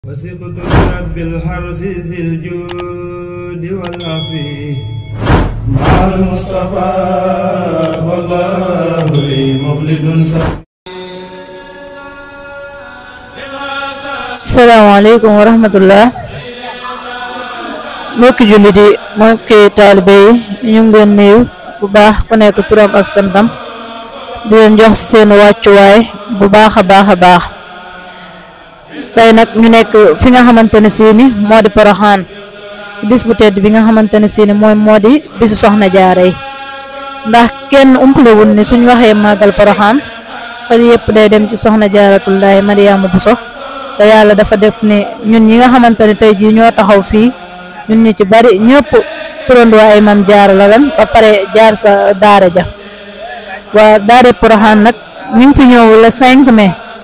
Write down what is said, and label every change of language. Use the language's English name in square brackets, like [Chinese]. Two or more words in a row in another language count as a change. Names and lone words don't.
[Arabic] وسقت رب الحرس ذي الجود والعفي مع المصطفى والله لي مخلد السلام عليكم ورحمة الله. [Wolof] mbokki jullit yi mbokki taalibe yi ñu ngi leen nuyu bu baax ku nekk turam ak santam di leen jox seen wàccuwaay bu baax a baax tey nag ñu nekk fi nga xamante ne si ni moo di Porokhane bis bu tedd bi nga xamante ne si ni moo di bisu soxna jaara yi ndax kenn umpalewul ni suñ waxee màggal Porokhane xel yëpp day dem ci soxna jaaratullaahi Mariama Bousso te yàlla dafa def ni ñun ñi nga xamante ne tey jii ñoo taxaw fii ñun ñu ci bari ñëpp turandoo ay mam jaara la lan ba pare jaar sa daara ja waa daara Porokhane nag ñu ngi fi ñëw [French] le 5 mai